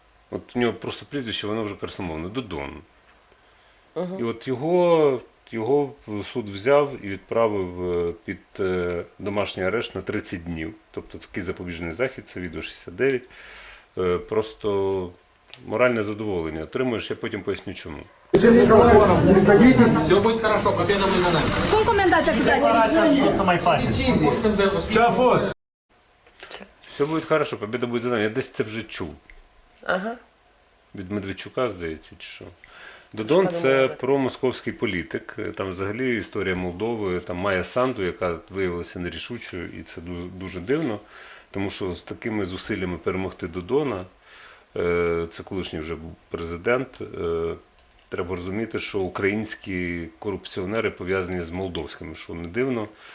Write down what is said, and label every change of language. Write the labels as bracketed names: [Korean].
[Ukrainian] От у нього просто прізвище, воно вже красномовне – Додон. І от його суд взяв і відправив під домашній арешт на 30 днів. Тобто такий запобіжний захід, це відео 69. Просто моральне задоволення отримуєш, я потім поясню чому. [Russian] Все будет хорошо, победа будет за нами. Какой комментарий обязательно? [Ukrainian] Все буде хорошо, победа буде за нами. Я десь це вже чув. Ага. Від Медведчука, здається, чи що. Додон – це промосковський політик. Там взагалі історія Молдови, там Майя Санду, яка виявилася нерішучою, і це дуже, дуже дивно, тому що з такими зусиллями перемогти Додона, це колишній вже був президент, треба розуміти, що українські корупціонери пов'язані з молдовськими, що не дивно.